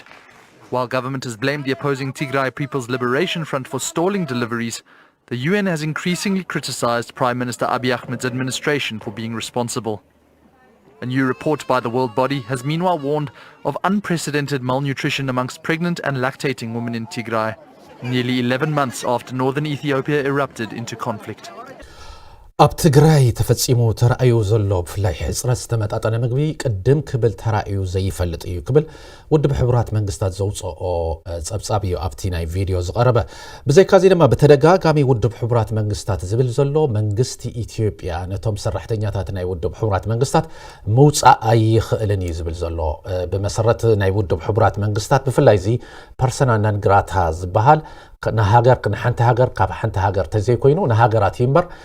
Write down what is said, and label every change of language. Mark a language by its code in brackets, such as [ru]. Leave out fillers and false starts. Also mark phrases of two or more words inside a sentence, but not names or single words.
[en] While government has blamed the opposing Tigray People's Liberation Front for stalling deliveries, the UN has increasingly criticized Prime Minister Abiy Ahmed's administration for being responsible. A new report by the World Body has meanwhile warned of unprecedented malnutrition amongst pregnant and lactating women in Tigray, nearly 11 months after northern Ethiopia erupted into conflict. [ti] ኣብ ትግራይ ተፈጺሙ ተራእዩ ዘሎ ብፍላይ ሕጽረት ዝተመጣጠነ ምግቢ ቅድም ክብል ተራእዩ ዘይፈልጥ እዩ ክብል ውድብ ሕብራት መንግስታት ዘውፅኦ ጸብጻብ እዩ ኣብቲ ናይ ቪድዮ ዝቐረበ ብዘይካዚ ድማ በተደጋጋሚ ውድብ ሕብራት መንግስታት ዝብል ዘሎ መንግስቲ ኢትዮጵያ ነቶም ሰራሕተኛታት ናይ ውድብ ሕብራት መንግስታት መውጻእ ኣይኽእልን እዩ ዝብል ዘሎ ብመሰረት ናይ ውድብ ሕብራት መንግስታት ብፍላይ እዚ [la] persona non grata [ti] ዝበሃል ንሃገር ንሓንቲ ሃገር ካብ ሓንቲ ሃገር ተዘይኮይኑ ንሃገራት ይምበር